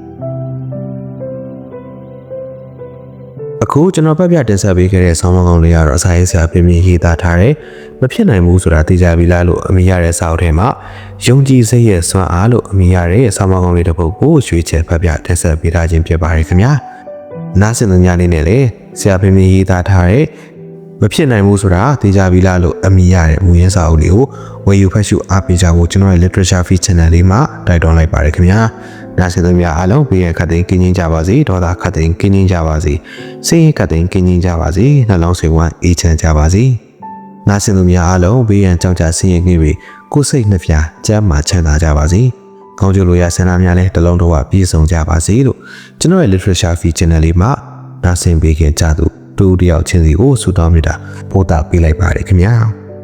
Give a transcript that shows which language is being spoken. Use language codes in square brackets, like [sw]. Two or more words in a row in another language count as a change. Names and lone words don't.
[my] အခုကျွန်တော်ပြပြတင်ဆက်ပေးခဲ့တဲ့ဆောင်းပါးကောင်းလေးကတော့အစာရေးဆရာပြင်ရေးသားထားတယ်မဖြစ်နိုင်ဘူးဆိုတာသိကြပြီလားလို့အမိရတဲ့စာအုပ်ထဲမှာယုံကြည်စိတ်ရဲ့စွမ်းအားလို့အမိရတဲ့ဆောင်းပါးကော င်းလေးတစ်ပုဒ်ကိုရွေးချယ်ဖတ်ပြတင်ဆက်ပေးထားခြင်းဖြစ်ပါတယ်ခင်ဗျာနားဆင်သူများလေးနဲ့လည်းဆရာပြင်ရေးသားထားတဲ့မဖြစ်နိုင်ဘူးဆိုတာသိကြပြီလား လို့အမိရတဲ့မူရင်းစာအုပ်လေးကိုဝယ်ယူဖတ်ရှုအားပေးကြဖို့ကျွန်တော်ရဲ့ [en] literature feed channel [my] လေးမှာတိုက်တွန်းလိုက်ပါတယ် ခင်ဗျာနားဆင်သူများအားလုံးဘေးရန်ခတ်သိမ်းကင်းကျင်းကြပါစေဒေါသခတ်သိမ်းကင်းကျင်းကြပါစေစိတ်ရခတ်သိမ်းကင်းကျင်းကြပါစေနှလုံးစိတ်ဝမ်းအေးချမ်းကြပါစေနားဆင်သူများအားလုံးဘေးရန်ကြောက်ကြဆင်းရဲငြိပြီးကိုယ်စိတ်နှဖျားကျမ်းမာချမ်းသာကြပါစေကောင်းကျိုးလိုရဆန္ဒများလည်းတလုံးတစ်ဝပြည့်စုံကြပါစေလို့ကျွန်တော်ရဲ့ [en] literature feed channel [my] လေးမှာနားဆင်ပေးခင်ကြသူတူတယောက်ချင်းစီကိုဆုတောင်းမြတ်တာပို့တာပေးလိုက်ပါတယ်ခင်ဗျာ